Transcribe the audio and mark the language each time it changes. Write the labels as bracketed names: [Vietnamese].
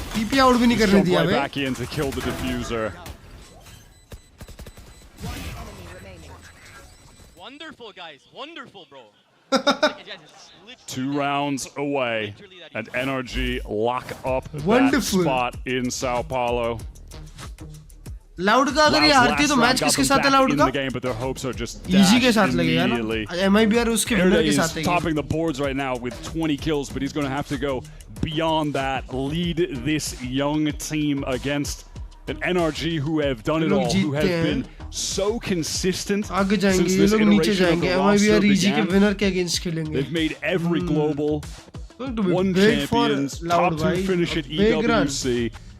[English] Jump right back in to kill the diffuser. Wonderful, guys. Wonderful, bro. 2 rounds away, and NRG lock up that spot in Sao Paulo. [Hindi] Loud का अगर ये हारती तो match किसके साथ है Loud का? [English] Game, but their hopes are just [Hindi] easy के साथ लगेगा ना. MIBR उसके winner के साथ है. [English] Topping the boards right now with 20 kills, but he's going to have to go beyond that, lead this young team against an NRG who have done it all, who have been so consistent since this iteration of the roster began. They've made every global, won champions, top 2 finish at EWC.